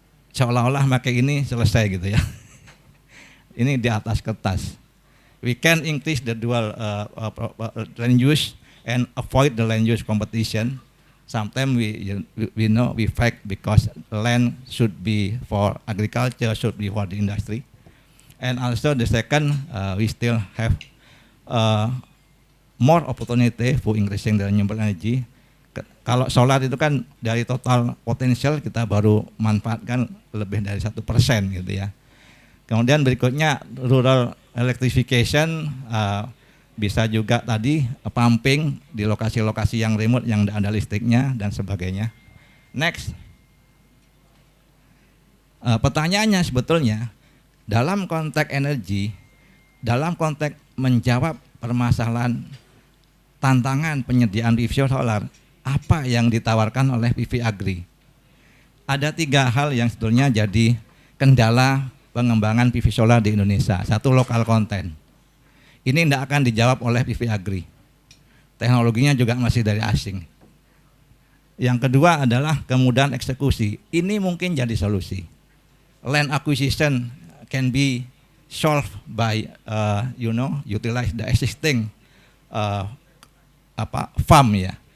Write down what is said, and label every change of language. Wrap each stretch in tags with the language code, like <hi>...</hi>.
<id>Seolah-olah pakai ini selesai gitu ya. Ini di atas kertas.</id> <en>We can increase the dual land use and avoid the land use competition. Sometimes we know we fact because land should be for agriculture, should be for the industry. And also the second, we still have more opportunity for increasing the renewable energy.</en> <id>Kalau solar itu kan dari total potensial kita baru manfaatkan lebih dari 1% gitu ya. Kemudian berikutnya rural electrification, bisa juga tadi pumping di lokasi-lokasi yang remote yang ada listriknya dan sebagainya.</id> <en>Next.</en> <id>Pertanyaannya sebetulnya dalam konteks energi, dalam konteks menjawab permasalahan tantangan penyediaan PV solar, apa yang ditawarkan oleh PV Agri? Ada 3 hal yang sebetulnya jadi kendala pengembangan PV solar di Indonesia. Satu, lokal konten. Ini tidak akan dijawab oleh PV Agri. Teknologinya juga masih dari asing. Yang kedua adalah kemudahan eksekusi. Ini mungkin jadi solusi.</id> <en>Land acquisition can be solved by utilize the existing farm ya.</en>